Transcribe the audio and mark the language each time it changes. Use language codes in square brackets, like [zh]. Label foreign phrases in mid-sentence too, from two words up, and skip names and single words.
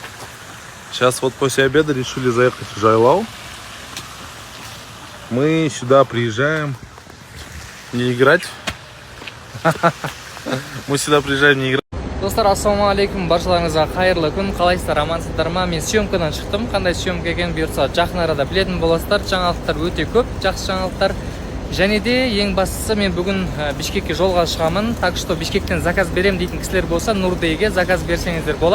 [ru] Сейчас вот после обеда решили заехать в Жайлау. Мы сюда приезжаем не играть. Мы сюда приезжаем не играть. [kk] Достар, ассалаумағалейкум, баршаларыңызға қайырлы күн. Қалайсыздар, амансыздар ма? Мен съемкадан шықтым. Қандай съемка екенін бұйыртса жақын арада білетін боласыздар. Жаңалықтар өте көп, жақсы жаңалықтар. Және де ең бастысы, мен бүгін Бишкекке жолға шығамын. [ru] Так что [kk] Бишкектен заказ берем дейтін кісілер болса, Нурдейге заказ берсеңіздер болады.